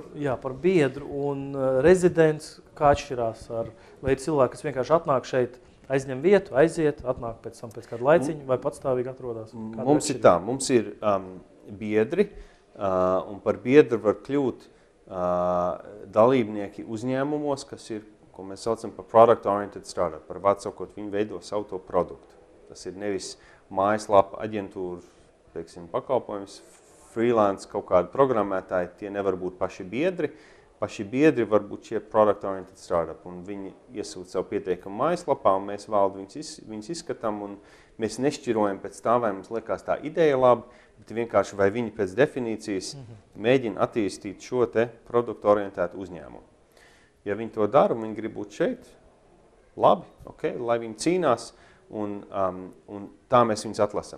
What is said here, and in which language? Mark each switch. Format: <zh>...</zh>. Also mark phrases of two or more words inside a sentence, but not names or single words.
<lv>Jā, par biedru un rezidents, kā atšķirās vai ir cilvēki, kas vienkārši atnāk šeit, aizņem vietu, aiziet, atnāk pēc kāda laiciņa vai patstāvīgi atrodas? Mums ir tā, mums ir biedri, un par biedru var kļūt dalībnieki uzņēmumos, kas ir, ko mēs saucam par</lv> <en>product-oriented startup,</en> <lv>par vārdu sakot, viņi veido savu to produktu. Tas ir nevis mājaslapa, aģentūra, teiksim, pakalpojums, freelance, kaut kādi programmētāji, tie nevar būt paši biedri. Paši biedri var būt šie</lv> <en>product-oriented startup,</en> <lv>un viņi iesūt savu pieteikumu mājaslapā, un mēs valdu viņus izskatām, un mēs nešķirojam pēc tā, vai mums liekas tā ideja labi, bet vienkārši vai viņi pēc definīcijas mēģina attīstīt šo te produktu-orientētu uzņēmumu. Ja viņi to dara, un viņi grib būt šeit, labi, okay, lai viņi cīnās, un tā mēs viņus atlasam.</lv>